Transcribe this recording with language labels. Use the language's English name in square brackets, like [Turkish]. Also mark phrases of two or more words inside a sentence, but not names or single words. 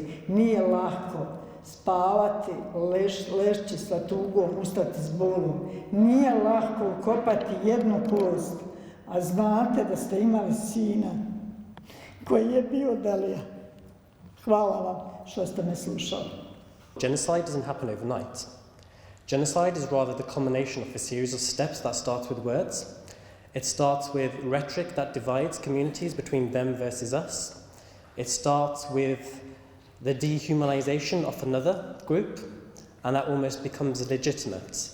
[Bosnian] Nije lako spavati, ležći sa tugom, ustati s bolom. Nije lako ukopati jednu kost, a znate da ste imali sina koji je bio Dalija. Hvala vam što ste me slušali. [English] Genocide doesn't happen overnight. Genocide is rather the culmination of a series of steps that starts with words. It starts with rhetoric that divides communities between them versus us. It starts with the dehumanization of another group, and that almost becomes legitimate.